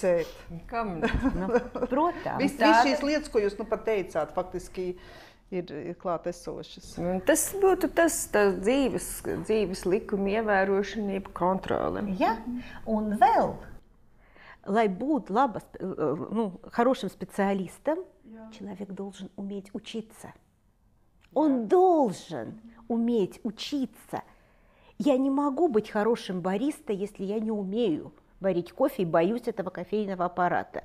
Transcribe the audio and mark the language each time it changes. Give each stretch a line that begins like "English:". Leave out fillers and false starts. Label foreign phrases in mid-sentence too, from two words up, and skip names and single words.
Latvian: Protams. Viss šīs lietas, ko jūs nu pat teicāt, faktiski ir klāt esošas. Tas būtu tas dzīves likuma ievērošana, jeb kontrole. Ja? Un vēl, lai būt
Russian: хорошим специалистом, человек должен уметь учиться. Он должен уметь учиться. Я не могу быть хорошим бариста, если я не умею варить кофе и боюсь этого кофейного аппарата.